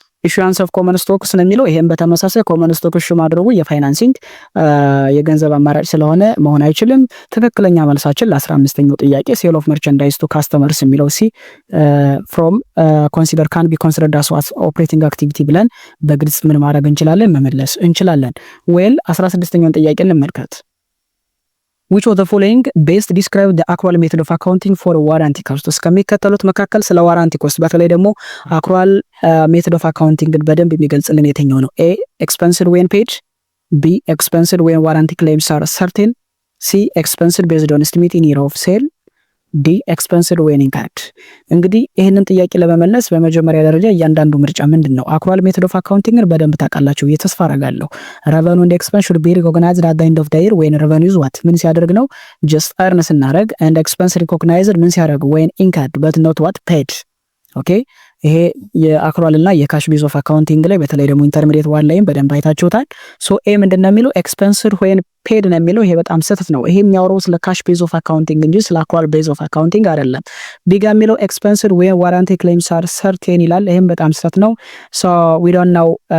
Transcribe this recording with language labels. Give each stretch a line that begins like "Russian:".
Amharic: ኢሹዋንስ ኦፍ ኮመን ስቶክስ ነው የሚለው። ይሄም በተመሳሳይ ኮመን ስቶክ ኢሹ ማድረጉ የፋይናንሲንግ የገንዘብ አማራጭ ስለሆነ መሆን አይችልም። ትክክለኛ መልሳችን ለ15ኛው ጥያቄ
English: ሴል ኦፍ መርቸንዳይዝ ቱ ካስተመርስ
Amharic: የሚለው ሲ ፍሮም ኮንሲደር
English: ካን ቢ ኮንሲደርድ አስ ኦፕሬቲንግ አክቲቪቲ
Amharic: ብለን በግልጽ ምን ማድረግ እንችላለን? መመለስ እንችላለን።
English: ዌል
Amharic: 16ኛውን ጥያቄ እንመልከት።
English: which of the following best describe the accrual method of accounting for warranty cost?
Amharic: ከሚከተሉት መካከል ስለ ዋራንቲ ኮስት በተለይ ደግሞ
English: accrual method of accounting
Amharic: በደንብ የሚገልጽልን የትኛው ነው?
English: A expensed when paid, B expensed when warranty claims are certain, C expensed based on estimated year of sale, ዲ ኤክስፐንስድ ዌን ኢንካርድ።
Amharic: እንግዲህ ይህንን ጥያቄ ለመመለስ በመጀመሪያ ደረጃ እያንዳንዱ ምርጫ ምንድን ነው?
English: አክሩዋል ሜቶድ ኦፍ አካውንቲንግን
Amharic: በደንብ ታውቃላችሁ ብዬ ተስፋ አደርጋለሁ።
English: ረቨኑ ኤንድ ኤክስፐንስ ሹድ ቢ ሪኮግናይዝድ አት ዘ ኤንድ ኦፍ ዘ ይር ዌን ረቨኑ ኢዝ ዋት
Amharic: ምን ሲያደርግ ነው? ጀስት እርን ስናደርግ። ኤንድ ኤክስፐንስ ሪኮግናይዝድ ምን ሲያደርግ?
English: ዌን ኢንካርድ በት ኖት ዋት ፔድ።
Amharic: ኦኬ ይሄ የአክሩዋል እና የካሽ ቤዝ ኦፍ አካውንቲንግ ላይ በተለይ ደግሞ ኢንተርሚዲየት ዋን ላይም በደንብ አይታችሁታል። ሶ ኤ ምንድነው የሚለው ኤክስፐንስድ ዌን ፔድ ነው የሚለው። ይሄ በጣም ስህተት ነው። ይሄ የሚያወራው ስለ ካሽ ቤዝ ኦፍ አካውንቲንግ እንጂ ስለ አክሩዋል ቤዝ ኦፍ አካውንቲንግ አይደለም። ቢጋ የሚለው ኤክስፐንስድ ዌን ዋራንቲ ክሌምስ አር ሰርቴን ይላል። ይሄም በጣም ስህተት ነው።
English: ሶ ዊ ዶንት ናው